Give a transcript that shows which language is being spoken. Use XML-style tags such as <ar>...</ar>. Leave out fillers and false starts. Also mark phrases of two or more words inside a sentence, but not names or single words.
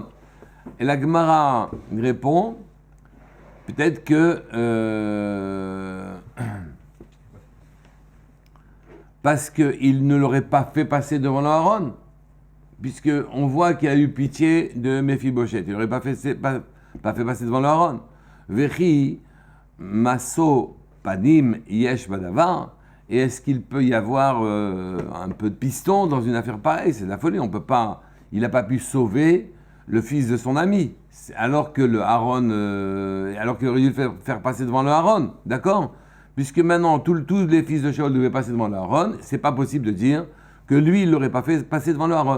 <fr>Et la Gemara répond, peut-être que parce qu'il ne l'aurait pas fait passer devant le Aaron, puisqu'on voit qu'il a eu pitié de Mephiboshet. Il n'aurait pas fait passer devant le Aaron.</fr> <he>וכי משוא פנים יש בדבר.</he> <fr>Et est-ce qu'il peut y avoir un peu de piston dans une affaire pareille? C'est de la folie. Il n'a pas pu sauver le fils de son ami, alors que le Aaron, alors qu'il aurait dû le faire passer devant le Aaron, d'accord? Puisque maintenant tous les fils de Shaul devaient passer devant le Aaron, c'est pas possible de dire que lui il l'aurait pas fait passer devant le Aaron.</fr>